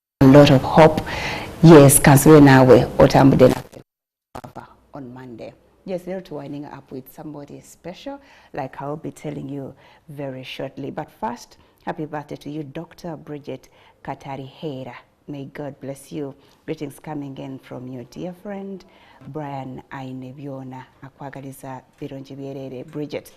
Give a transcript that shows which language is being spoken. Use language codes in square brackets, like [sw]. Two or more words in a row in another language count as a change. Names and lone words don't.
[en] lot of hope. Yes, [nyn] kansube nawe otambude na [en] on Monday. Yes, they're winding up with somebody special, like I'll be telling you very shortly. But first, happy birthday to you, Dr. Bridget Katari-Hera. May God bless you. Greetings coming in from your dear friend, Brian Ainebiona Akwagaliza Bironji Bridget.